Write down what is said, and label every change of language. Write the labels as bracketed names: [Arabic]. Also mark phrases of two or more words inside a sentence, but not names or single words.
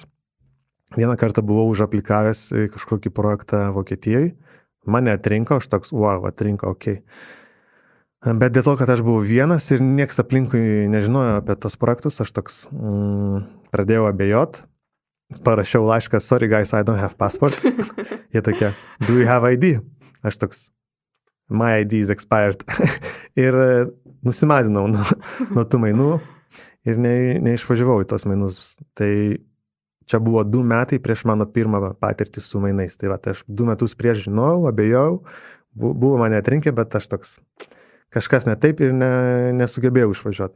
[Lithuanian] Vieną kartą buvau užaplikavęs į kažkokį projektą Vokietijoje. Mane atrinko, aš toks, atrinko, okei. Bet dėl to, kad aš buvau vienas ir nieks aplinkui nežinojo apie tos projektus, aš toks pradėjau abejot. Parašiau laišką, [English] sorry guys, I don't have passport. [Lithuanian] Jie tokie, [English] do you have ID? [Lithuanian] Aš toks, [English] my ID is expired. [Lithuanian] Ir nusimazinau nuo tų mainų ir neišvažiavau į tos mainus. Tai čia buvo 2 metai prieš mano pirmą patirtį su mainais. Tai aš 2 metus prieš žinojau, abejojau, buvo mane atrinkę, bet aš toks, kažkas ne taip ir nesugebėjau išvažiuoti.